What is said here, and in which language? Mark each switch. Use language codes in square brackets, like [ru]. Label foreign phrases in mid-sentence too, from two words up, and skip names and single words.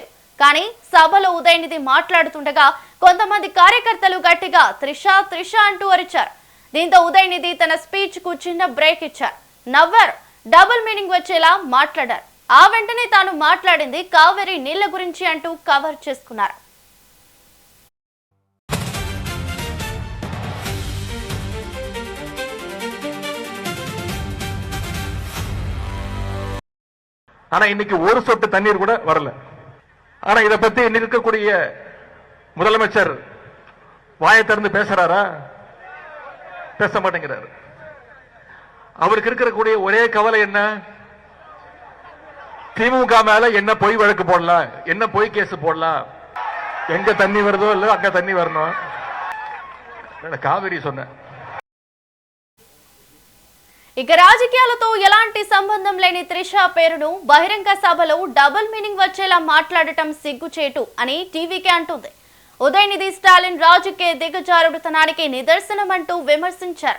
[te] కానీ సభలో ఉదయనిధి మాట్లాడుతుండగా కొంతమంది కార్యకర్తలు గట్టిగా త్రిష త్రిష అంటూ అరిచారు. దీంతో ఉదయనిధి తన స్పీచ్ కు చిన్న బ్రేక్ ఇచ్చారు. నవ్వారు. [en] double meaning [te] వచ్చేలా మాట్లాడారు. ఆ వెంటనే తాను మాట్లాడింది కావేరీ నీళ్ల గురించి అంటూ కవర్ చేసుకున్నారు. [ta] ஆனா இன்னைக்கு ஒரு சொட்டு தண்ணீர் கூட வரல. ஆனா இதை பத்தி இன்னைக்கு இருக்கக்கூடிய முதலமைச்சர் வாயை திறந்து பேசுறாரா? பேச மாட்டேங்கிறாரு. அவருக்கு இருக்கக்கூடிய ஒரே கவலை என்ன? திமுக மேல என்ன பொய் வழக்கு போடலாம், என்ன பொய் கேஸ் போடலாம், எங்க தண்ணி வருதோ இல்ல அங்க தண்ணி வரணும். காவிரி சொன்ன [te] ఇక రాజకీయాలతో ఎలాంటి సంబంధం లేని త్రిష పేరును బహిరంగ సభలో [en] double meaning [te] వచ్చేలా మాట్లాడటం సిగ్గుచేటు అని టీవీకే అంటుంది. ఉదయనిధి స్టాలిన్ రాజకీయ దిగజారుడుతనానికి నిదర్శనమంటూ విమర్శించారు.